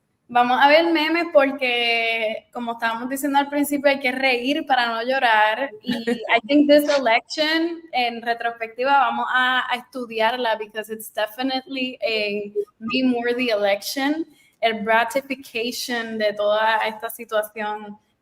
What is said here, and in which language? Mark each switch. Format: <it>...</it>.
<es>Vamos a ver memes porque, como estábamos diciendo al principio, hay que reír para no llorar.</es> <en>Y I think this election,</en> <es>en retrospectiva, vamos a estudiarla</es> <en>because it's definitely a meme-worthy election.</en> <es>El ratification de toda esta situación.</es>